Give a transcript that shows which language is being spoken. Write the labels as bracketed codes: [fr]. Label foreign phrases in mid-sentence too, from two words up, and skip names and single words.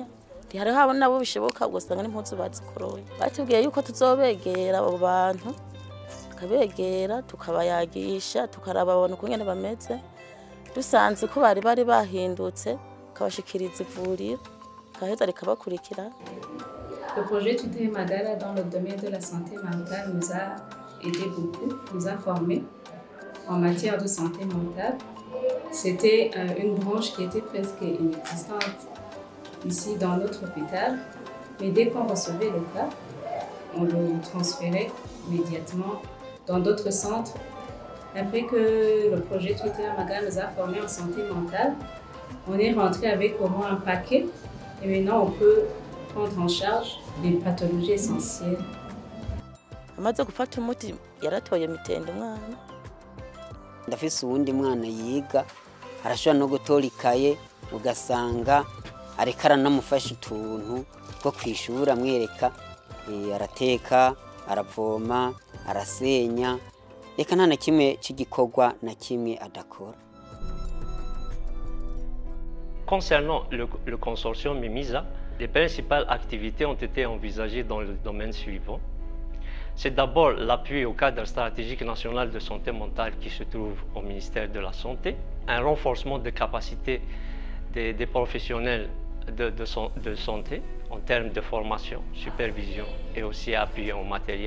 [rn] Hari habo nabo bishoboka ugasanga n'impuzu bazikoroye. Batubwiye yuko tuzobegera abo bantu, tukabegera tukabayagisha, tukaraba abantu kungene bameze, dusanze ko bari bahindutse kabashikiriza ivuriro kaheza rikabakurikira. [fr] Le projet Twiteo Magara dans le domaine de la santé mentale nous a aidé beaucoup, nous a formés en matière de santé mentale. C'était une branche qui était presque inexistante ici dans notre hôpital, mais dès qu'on recevait le cas, on le transférait immédiatement dans d'autres centres. Après que le projet Twiteo Amagara nous a formés en santé mentale, on est rentré avec au moins un paquet et maintenant on peut prendre en charge des pathologies essentielles. [rn] Amaze gufata umuti yaratoye mitende umwana. Ndafise uwundi mwana yiga arashobora no gutora ikaye ugasanga ariko aranamufasha utuntu two kwishura amwereka, arateka, aravoma, arasenya, reka nta na kimwe cy'igikorwa na kimwe adakora. [fr] Concernant le consortium MEMISA, les principales activités ont été envisagées dans le domaine suivant. C'est d'abord l'appui au cadre stratégique national de santé mentale qui se trouve au ministère de la Santé, un renforcement des capacités des professionnels de santé en termes de formation, supervision et aussi appui en matériel.